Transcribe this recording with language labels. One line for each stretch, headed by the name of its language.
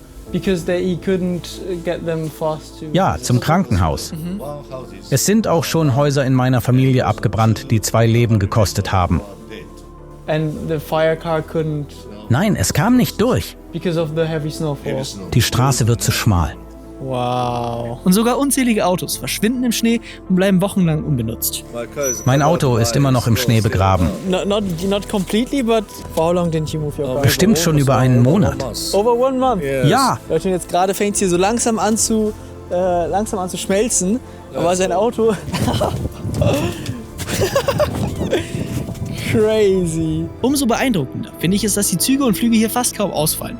English: Because he couldn't get them fast to...
German: Ja, zum Krankenhaus. Es sind auch schon Häuser in meiner Familie abgebrannt, die 2 Leben gekostet haben.
English: And the fire car couldn't
German: Nein, es kam nicht durch.
English: because of the heavy snowfall.
German: Die Straße wird zu schmal. Wow. Und sogar unzählige Autos verschwinden im Schnee und bleiben wochenlang unbenutzt. Mein Auto ist immer noch im Schnee begraben.
English: Not completely, but how long didn't you move your car?
German: Bestimmt schon über einen Monat.
English: Over 1 month?
German: Ja, Leute, und jetzt gerade fängt es hier so langsam an zu schmelzen. Aber sein Auto...
English: Crazy.
German: Umso beeindruckender finde ich es, dass die Züge und Flüge hier fast kaum ausfallen.